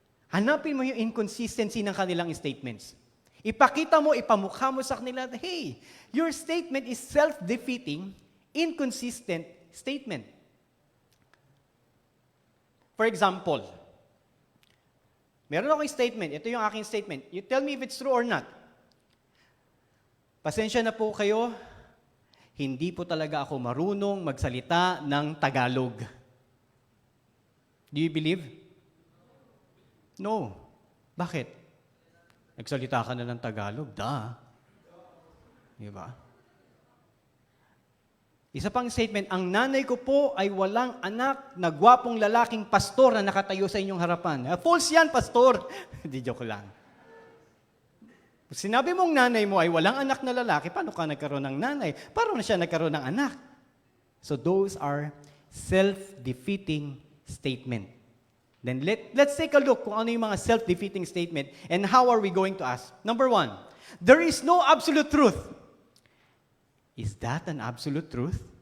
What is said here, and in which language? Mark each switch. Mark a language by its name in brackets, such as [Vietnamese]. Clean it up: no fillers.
[Filipino] Hanapin mo yung inconsistency ng kanilang statements. Ipakita mo, ipamukha mo sa kanila, [English] hey, your statement is self-defeating, inconsistent statement. For example, [Filipino] meron akong statement. Ito yung aking statement. [English] You tell me if it's true or not. [Filipino] Pasensya na po kayo, hindi po talaga ako marunong magsalita ng Tagalog. [English] Do you believe? No. [Filipino] Bakit? Nagsalita ka na ng Tagalog. Di ba? Isa pang statement, ang nanay ko po ay walang anak na gwapong lalaking pastor na nakatayo sa inyong harapan. False yan, pastor. Di joke lang. Sinabi mong nanay mo ay walang anak na lalaki, paano ka nagkaroon ng nanay? Paano na siya nagkaroon ng anak? [English] So those are self-defeating statement. Then let's take a look [Filipino] kung ano yung mga [English] self-defeating statement and how are we going to ask. Number one, there is no absolute truth. Is that an absolute truth?